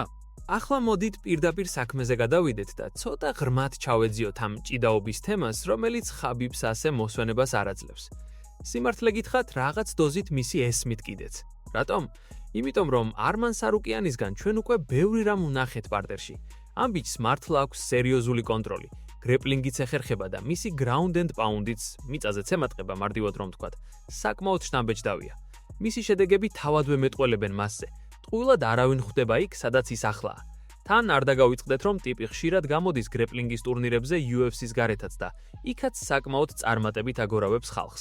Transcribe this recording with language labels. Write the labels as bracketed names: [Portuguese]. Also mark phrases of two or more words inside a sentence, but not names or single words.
[Georgian] ახლა მოდით პირდაპირ საქმეზე გადავიდეთ და ცოტა ღრმად ჩავეძიოთ ამ ჭიდაობის თემას, რომელიც ხაბიბს ასე მოსვენებას არ აძლევს. სიმართლე გითხრათ, რაღაც დოზით მისი ესმით კიდეც. რატომ? იმიტომ რომ არმან სარუკიანისგან ჩვენ უკვე ბევრი რამ ვნახეთ პარტერში. ამ ბიჭს მართლა აქვს სერიოზული კონტროლი. გრეპლინგიც ეხერხება და მისი [English] ground and pound- [Georgian] იც მიწაზეც ემატყება, მარტივად რომ ვთქვათ, საკმაოდ შთამბეჭდავია. მისი შედეგები თავადვე მეტყველებენ მასზე. ტყუილად არავინ ხვდება იქ, სადაც ისახლაა. თან არ დაგავიწყდეთ, რომ ტიპი ხშირად გამოდის გრეპლინგის ტურნირებზე UFC-ს გარეთაც და იქაც საკმაოდ წარმატებით აგორავებს ხალხს.